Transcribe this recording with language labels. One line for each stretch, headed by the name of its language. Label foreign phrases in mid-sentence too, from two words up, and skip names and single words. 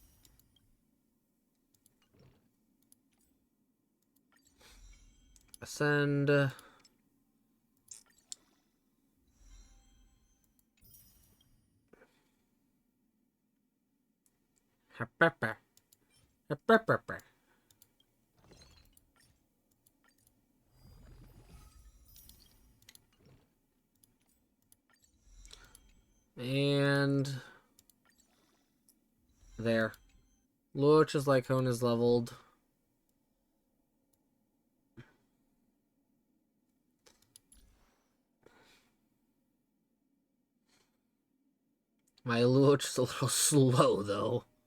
English: Ascend. Ha ba ba. Ha ba ba ba. And there. Luocha's Lycone is leveled. My Luocha's a little slow, though.